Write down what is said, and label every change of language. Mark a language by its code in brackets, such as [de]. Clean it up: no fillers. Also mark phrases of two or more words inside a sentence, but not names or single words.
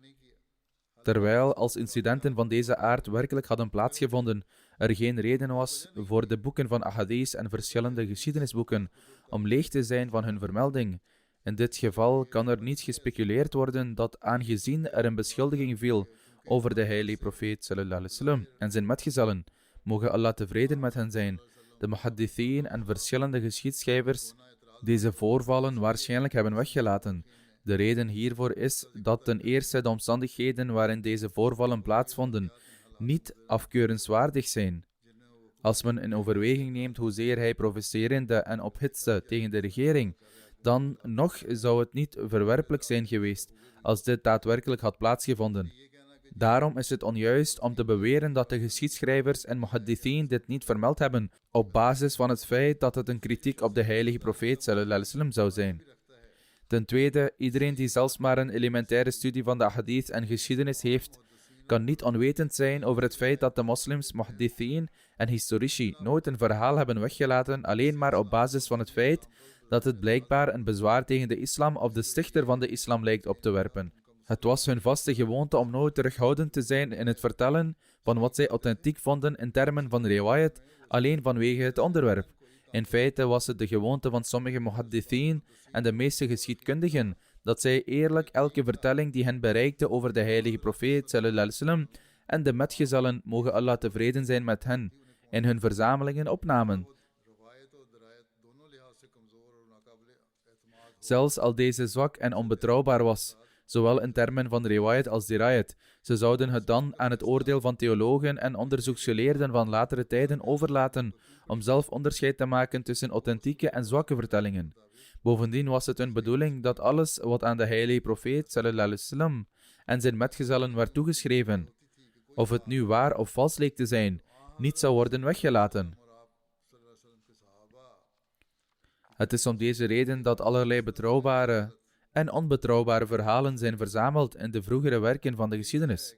[nl] Terwijl, als incidenten van deze aard werkelijk hadden plaatsgevonden, er geen reden was voor de boeken van ahadith en verschillende geschiedenisboeken om leeg te zijn van hun vermelding. In dit geval kan er niet gespeculeerd worden dat, aangezien er een beschuldiging viel over de heilige profeet [ar] صلى الله عليه وسلم [nl] en zijn metgezellen, mogen Allah tevreden met hen zijn, de muhaddithin en verschillende geschiedschrijvers deze voorvallen waarschijnlijk hebben weggelaten. De reden hiervoor is dat ten eerste de omstandigheden waarin deze voorvallen plaatsvonden niet afkeurenswaardig zijn. Als men in overweging neemt hoezeer hij provocerende en ophitste tegen de regering, dan nog zou het niet verwerpelijk zijn geweest als dit daadwerkelijk had plaatsgevonden. Daarom is het onjuist om te beweren dat de geschiedschrijvers en muhaddithin dit niet vermeld hebben, op basis van het feit dat het een kritiek op de heilige profeet [ar] صلى الله عليه وسلم [nl] zou zijn. Ten tweede, iedereen die zelfs maar een elementaire studie van de hadith en geschiedenis heeft, kan niet onwetend zijn over het feit dat de moslims, muhaddithin en historici nooit een verhaal hebben weggelaten alleen maar op basis van het feit dat het blijkbaar een bezwaar tegen de islam of de stichter van de islam lijkt op te werpen. Het was hun vaste gewoonte om nooit terughoudend te zijn in het vertellen van wat zij authentiek vonden in termen van riwayat, alleen vanwege het onderwerp. In feite was het de gewoonte van sommige muhaddithin en de meeste geschiedkundigen dat zij eerlijk elke vertelling die hen bereikte over de heilige profeet [ar] صلى الله عليه وسلم [nl] en de metgezellen, mogen Allah tevreden zijn met hen, in hun verzamelingen opnamen. Zelfs al deze zwak en onbetrouwbaar was, zowel in termen van riwayat als dirayat, ze zouden het dan aan het oordeel van theologen en onderzoeksgeleerden van latere tijden overlaten om zelf onderscheid te maken tussen authentieke en zwakke vertellingen. Bovendien was het hun bedoeling dat alles wat aan de heilige profeet [ar] صلى الله عليه وسلم [nl] en zijn metgezellen werd toegeschreven, of het nu waar of vals leek te zijn, niet zou worden weggelaten. Het is om deze reden dat allerlei betrouwbare en onbetrouwbare verhalen zijn verzameld in de vroegere werken van de geschiedenis.